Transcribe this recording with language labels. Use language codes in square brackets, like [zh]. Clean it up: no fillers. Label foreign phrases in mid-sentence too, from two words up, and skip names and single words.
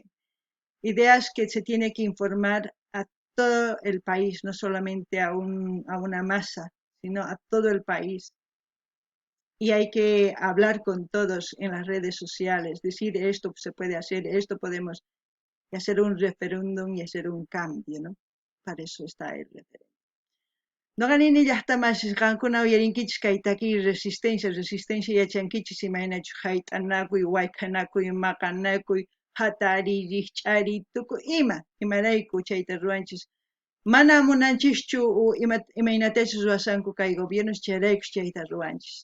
[es] Ideas que se tiene que informar a todo el país, no solamente a una masa, sino a todo el país. Y hay que hablar con todos en las redes sociales, decir esto se puede hacer, esto podemos, y hacer un referéndum y hacer un cambio, ¿no? Para eso está el referéndum. [qu] No ganini llaqtamas qankuna uyarinkichis kaytaki resistencia yachankichis imaynachu hayt'anakuy, wayk'anakuy, maqanakuy, hatari, ch'ari, tukuy imarayku chayta ruwanchis. Mana munanchischu imaynatachus ruwasanku kay gobiernos chayraykus chayta ruwanchis.